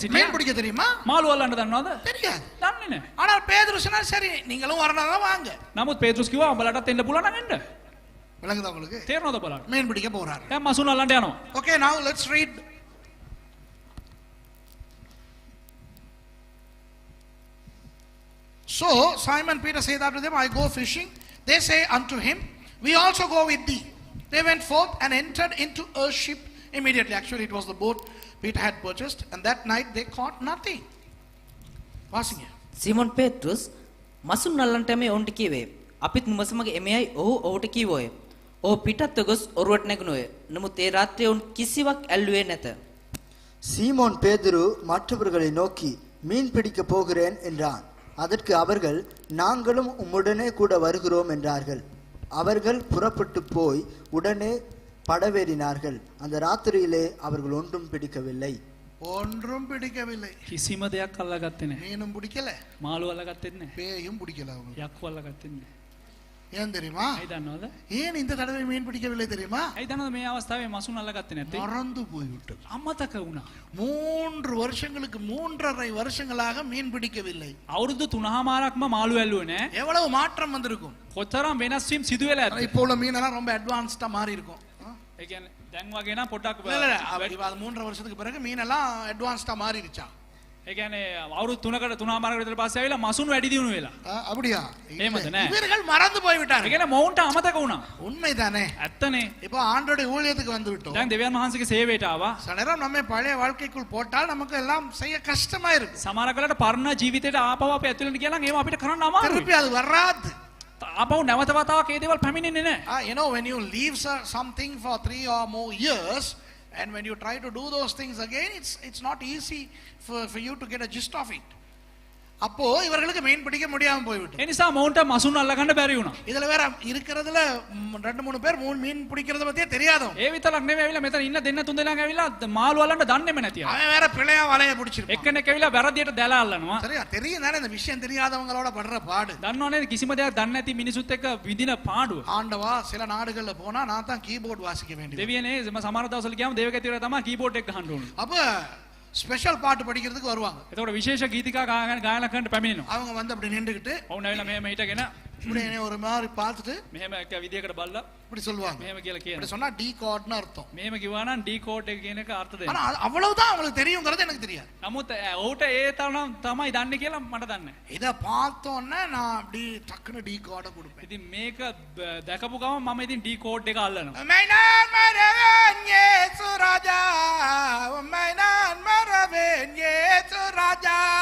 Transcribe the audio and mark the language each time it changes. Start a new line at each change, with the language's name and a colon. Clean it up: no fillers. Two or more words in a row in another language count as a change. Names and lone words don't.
Tamil: மீன்
Sinhala: සිටියා.
Tamil: பிடிக்க தெரியுமா?
Sinhala: මාළු අල්ලන්න දන්නවද?
Tamil: தெரியாது.
Sinhala: දන්නේ නැහැ.
Tamil: ஆனால் பேதுரு சொன்னார், சரி நீங்களும் வரணும்னா வாங்க.
Sinhala: නමුත් පේතෘස් කිව්වා උඹලටත් එන්න පුළුවන් නම් එන්න.
Tamil: விளங்குதா உங்களுக்கு?
Sinhala: තේරෙනවද බලන්න?
Tamil: மீன் பிடிக்க போறார்.
Sinhala: දැන් මසුන් අල්ලන්න යනවා.
English: Okay, now let's read. So Simon Peter said after them, I go fishing. They say unto him, we also go with thee. They went forth and entered into a ship immediately. Actually, it was the boat Peter had purchased, and that night they caught nothing. Passing here.
Sinhala: සීමොන් පේතෘස් මසුන් අල්ලන්නට මේ ඔවුන්ට කීවේ. අපිත් නුඹ සමග එමෙයි ඔහු ඔහුට කීවෝය. ඔහු පිටත් ගොස් ඔරුවට නැගුණෝය. නමුත් ඒ රාත්‍රියේ ඔවුන් කිසිවක් ඇල්ලුවේ නැත.
Tamil: சீமோன் பேதுரு மற்றவர்களை நோக்கி மீன் பிடிக்க போகிறேன் என்றான். அதற்கு அவர்கள், நாங்களும் உம்முடனே கூட வருகிறோம் என்றார்கள். அவர்கள் புறப்பட்டு போய் உடனே படவேறினார்கள். அந்த ராத்திரியிலே அவர்கள் ஒன்றும் பிடிக்கவில்லை. ஒன்றும் பிடிக்கவில்லை.
Sinhala: කිසිම දෙයක් අල්ලගත්තේ නැහැ.
Tamil: மீனும் பிடிக்கல,
Sinhala: මාළු අල්ලගත්තෙත් නැහැ.
Tamil: பேயும் பிடிக்கல அவங்க.
Sinhala: යක්කු අල්ලගත්තෙත් නැහැ.
Tamil: ஏன் தெரியுமா?
Sinhala: ඇයි දන්නවද?
Tamil: ஏன் இந்த தடவை மீன் பிடிக்கவில்லை தெரியுமா?
Sinhala: ඇයි දන්නවද මේ අවස්ථාවේ මසුන් අල්ලගත්තේ නැත්තේ?
Tamil: மறந்து போய்விட்டது.
Sinhala: අමතක වුණා.
Tamil: 3 வருஷங்களுக்கு 3.5 வருஷங்களாக மீன் பிடிக்கவில்லை.
Sinhala: අවුරුදු 3මාරක්ම මාළු ඇල්ලුවේ නැහැ.
Tamil: எவ்வளவு மாற்றம் வந்திருக்கும்.
Sinhala: කොතරම් වෙනස් වීම සිදු වෙලා ඇද්ද?
Tamil: இப்போ உள்ள மீனெல்லாம் ரொம்ப அட்வான்ஸ்டா மாறி இருக்கும்.
Sinhala: ඒ කියන්නේ දැන් වගේ නම් පොඩ්ඩක්
Tamil: இல்ல இல்ல, இப்ப அது 3.5 வருஷத்துக்கு பிறகு மீனெல்லாம் அட்வான்ஸ்டா மாறிடுச்சா?
Sinhala: ඒ කියන්නේ අවුරුදු 3කට 3මාරකට විතර පස්සේ ආවිලා මසුන් වැඩි දියුණු වෙලා.
Tamil: அப்படியா?
Sinhala: එහෙමද නෑ?
Tamil: இவர்கள் மறந்து போய்
Sinhala: ඒ
Tamil: விட்டார்கள்.
Sinhala: කියන්නේ මොවුන්ට අමතක වුණා.
Tamil: உண்மைதானே?
Sinhala: ඇත්තනේ.
Tamil: இப்போ ஆண்டோட ஊழியத்துக்கு வந்து விட்டோம்.
Sinhala: දැන් දෙවියන් වහන්සේගේ සේවයට ආවා.
Tamil: சில நேரம் நம்ம பழைய வாழ்க்கைக்குள் போட்டால் நமக்கு எல்லாம் செய்ய கஷ்டமா இருக்கு.
Sinhala: සමහර කලට පරණ ජීවිතේට ආපහු අපි ඇතුළට ගියා නම් ඒව අපිට කරන්න අමාරුයි.
Tamil: திருப்பி அது வராது.
Sinhala: ආපහු නැවත වතාවක් ඒ දේවල් පැමිණෙන්නේ නැහැ.
English: You know, when you leave something for 3 or more years, and when you try to do those things again, it's not easy for you to get a gist of it.
Tamil: அப்போ இவர்களுக்கு மீன் பிடிக்க முடியாம போய்விட்டு.
Sinhala: ඒ නිසා මොවුන්ට මසුන් අල්ලගන්න බැරි වුණා.
Tamil: இதுல வேற இருக்கிறதுல 2-3 பேர் மீன் பிடிக்கிறத பத்தியே தெரியாதவங்க.
Sinhala: ඒ විතරක් නෙමෙයි ඇවිල්ලා මෙතන ඉන්න දෙන්න තුන් දෙනාම ඇවිල්ලා මාළු අල්ලන්න දන්නේම නැතිව.
Tamil: அவன் வேற பிள்ளையா வலைய பிடிச்சிருப்பான்.
Sinhala: එක්කෙනෙක් ඇවිල්ලා වැරදියට දැල අල්ලනවා.
Tamil: சரியா? தெரியும் தானே இந்த விஷயம் தெரியாதவங்களோட படுற பாடு.
Sinhala: දන්නව නේද කිසිම දෙයක් දන්නේ නැති මිනිසුත් එක්ක විඳින පාඩුව.
Tamil: ஆண்டவா சில நாடுகள்ல போனா நான் தான் கீபோர்ட் வாசிக்க வேண்டியது.
Sinhala: දෙවියනේ සමහර දවස්වල ගියාම දේවකතිවර තමයි කීබෝඩ් එක ගහන්න ඕනේ.
Tamil: அப்ப ஸ்பெஷல் பாட்டு படிக்கிறதுக்கு வருவாங்க.
Sinhala: එතකොට විශේෂ ගීතිකා ගායනා කරන්න පැමිණෙනවා.
Tamil: அவங்க வந்து அப்படி நின்றுக்கிட்டு
Sinhala: ඔවුන් ඇවිල්ලා මෙහෙම හිටගෙන
Tamil: இப்படி என்னை ஒரு மாதிரி பார்த்துட்டு
Sinhala: මෙහෙම එක විදියකට බලලා
Tamil: இப்படி சொல்லுவாங்க.
Sinhala: මෙහෙම කියලා
Tamil: இப்படி
Sinhala: කියනවා.
Tamil: சொன்னா டி கார்ட்னு அர்த்தம்.
Sinhala: මෙහෙම කිව්වා නම් ඩී කෝඩ් එක කියන එක අර්ථ
Tamil: ஆனா
Sinhala: දෙනවා.
Tamil: அவ்வளவுதான் அவங்களுக்கு தெரியுங்கிறது எனக்கு தெரியாது.
Sinhala: නමුත් ඔහුට ඒ තරම් තමයි දන්නේ කියලා මට දන්නේ නැහැ.
Tamil: இத பார்த்தோன்னே நான் அப்படி டக்குன்னு டி கார்டை கொடுப்பேன்.
Sinhala: ඉතින් මේක දැකපු ගමන් මම ඉතින් ඩී කෝඩ් එක අල්ලනවා.
Tamil: மைனான் மரவேன் இயேசு ராஜா, மைனான் மரவேன் இயேசு ராஜா.